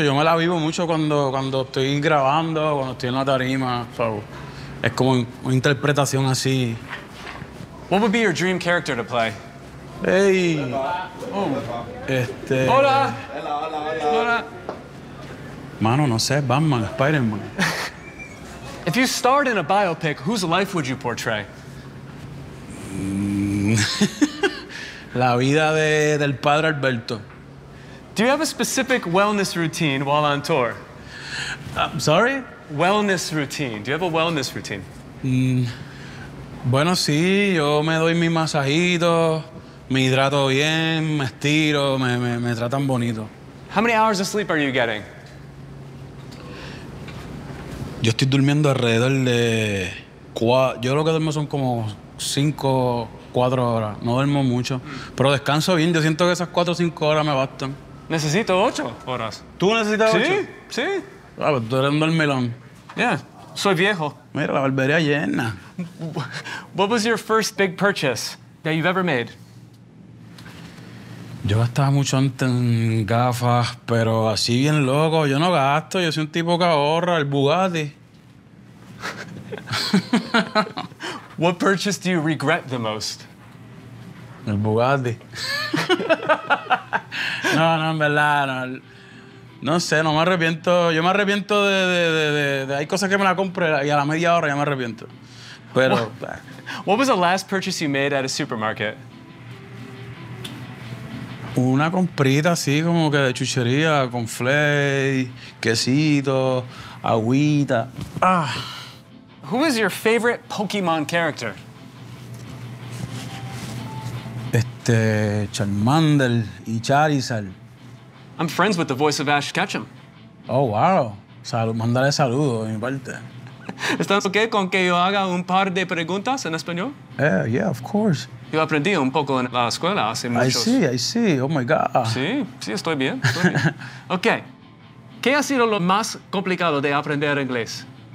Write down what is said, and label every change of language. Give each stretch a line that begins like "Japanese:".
Spanish: Yo me la vivo mucho cuando estoy grabando, cuando estoy en la tarima. So, es como una interpretación así.
English: What would be your dream character to play? Hey.
Spanish: Hola. Oh. Hola. Hola, hola, hola. Hola. Mano, no sé, Batman, Spider-Man.
English: If you starred in a biopic, whose life would you portray?
Spanish: La vida del padre Alberto.
English: Do you have a specific wellness routine while on tour? I'm sorry? Wellness routine. Do you have a wellness routine?
Spanish: Bueno, sí, yo me doy mi masajito, me hidrato bien, me estiro, me tratan bonito.
English: How many hours of sleep are you getting?
Spanish: Yo estoy durmiendo alrededor de yo lo que duermo son como 4 horas. No duermo mucho, pero descanso bien. Yo siento que esas 4 o 5 horas me bastan. Necesito 8 horas. ¿Tú necesitas 8? Sí, sí. Ah, pero tú eres un dormilón. Yeah, soy viejo. Mira, la barbería llena.
English: What was your first big purchase that you've ever made?
Spanish: Yo gastaba mucho antes en gafas, pero así bien loco. Yo no gasto, yo soy un tipo que ahorra el Bugatti.
English: What purchase do you regret the most?
Spanish: El Bugatti. No, en verdad, no sé, no me arrepiento. Yo me arrepiento de hay cosas que me la compré y a la media hora ya me arrepiento. Pero
English: What was the last purchase you made at a supermarket?
Spanish: Una comprita así como que de chuchería, con flay, quesito, agüita. Ah.
English: Who is your favorite Pokemon character?
Spanish: Charmander y Charizard.
English: I'm friends with the voice of Ash Ketchum. Oh, wow.
Spanish: Mándale saludos de mi parte. ¿Estás okay con que yo haga un par de preguntas en español?
English: Yeah, of course.
Spanish: Yo aprendí un poco en la escuela hace muchos...
English: I see. Oh, my God.
Spanish: Sí, estoy bien. OK. ¿Qué ha sido lo más complicado de aprender inglés?